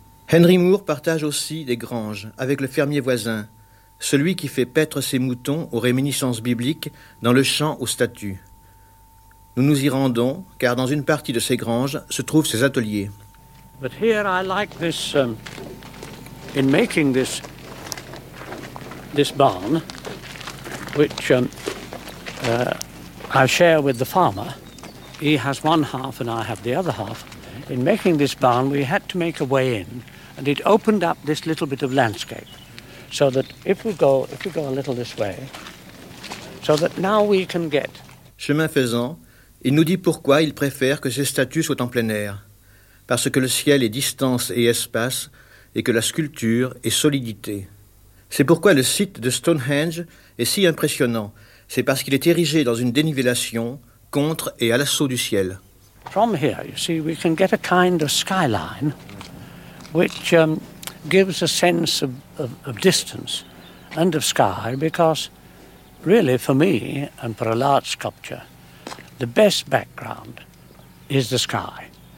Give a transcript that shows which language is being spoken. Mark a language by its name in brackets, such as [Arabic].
[French] Henry Moore partage aussi des granges avec le fermier voisin, celui qui fait paître ses moutons aux réminiscences bibliques dans le champ aux statues. Nous nous y rendons, car dans une partie de ces granges se trouvent ses ateliers. [English] But here I like this, in making this barn, which I share with the farmer, he has one half and I have the other half. In making this barn, we had to make a way in, and it opened up this little bit of landscape. So that if we go a little this way, so that now we can get. [French] Chemin faisant, il nous dit pourquoi il préfère que ses statues soient en plein air, parce que le ciel est distance et espace, et que la sculpture est solidité. C'est pourquoi le site de Stonehenge est si impressionnant. C'est parce qu'il est érigé dans une dénivellation contre et à l'assaut du ciel. [English] From here, you see, we can get a kind of skyline, which gives a sense of distance and of sky, because really, for me, and for a large sculpture, the best background is the sky.